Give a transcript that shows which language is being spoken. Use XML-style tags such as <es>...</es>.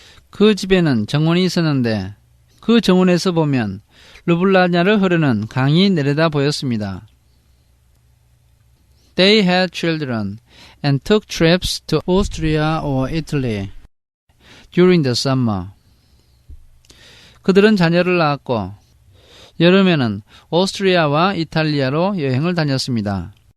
<ko>그 집에는 정원이 있었는데 그 정원에서 보면 르블라냐를 흐르는 강이 내려다 보였습니다.</ko> <en>They had children and took trips to Austria or Italy during the summer.</en> <ko>그들은 자녀를 낳았고 여름에는 오스트리아와 이탈리아로 여행을 다녔습니다.</ko>